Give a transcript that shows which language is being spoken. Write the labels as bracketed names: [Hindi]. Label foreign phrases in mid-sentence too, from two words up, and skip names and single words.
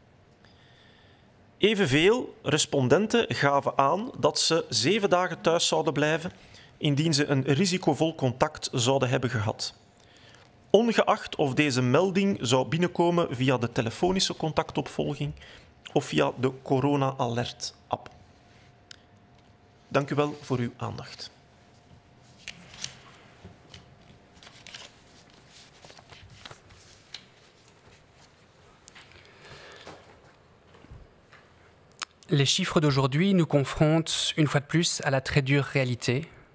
[Dutch] Evenveel respondenten gaven aan dat ze 7 dagen thuis zouden blijven indien ze een risicovol contact zouden hebben gehad. Ongeacht of deze melding zou binnenkomen via de telefonische contactopvolging of via de Corona Alert app. Dank u wel voor uw aandacht. [French] Les chiffres d'aujourd'hui nous confrontent une fois de plus à la très dure réalité.